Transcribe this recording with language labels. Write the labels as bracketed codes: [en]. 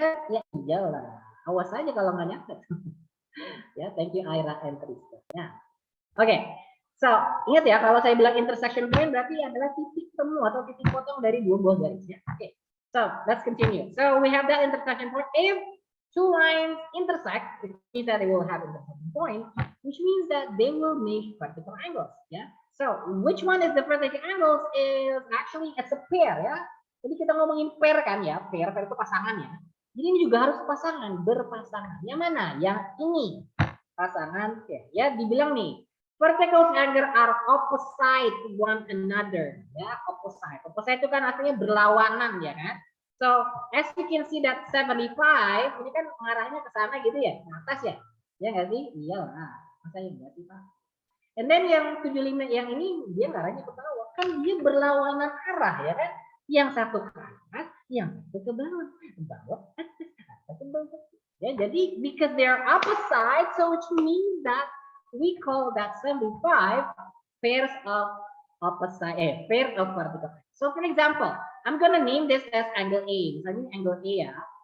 [id] Ya iyalah, awas aja kalau nggak nyatet. Ya, [en] thank you [id] Aira and Tristan. Ya, oke. So ingat ya, kalau saya bilang intersection point berarti adalah titik temu atau titik potong dari dua buah garis. [en] Ya, oke. So let's continue. So we have that intersection point. If two lines intersect, it means that they will have intersection point, which means that they will make vertical angles. Ya. So, which one is the vertical angles is actually it's a pair ya. [id] Jadi kita ngomongin pair kan ya, pair itu pasangan ya. Jadi ini juga harus pasangan, berpasangan. Yang mana? Yang ini pasangan pair. Ya, dibilang nih [en] Vertical angle are opposite one another. [id] Ya, opposite. Opposite itu kan artinya berlawanan ya kan. [en] So, as you can see that 75, [id] ini kan mengarahnya ke sana gitu ya, ke atas ya. Ya nggak sih? Iya lah. Masa ya nggak sih, Pak? And then yang 75 yang ini dia arahnya ke bawah. Kan dia berlawanan arah ya kan. Yang satu ke atas, yang satu ke bawah. Bawah, atas, atas, ke bawah. Ya, jadi [en] because they are opposite, so which means that we call that 75 pairs of opposite, pair of vertical. So for example, I'm gonna name this as angle A. [id] Misalnya angle A ya.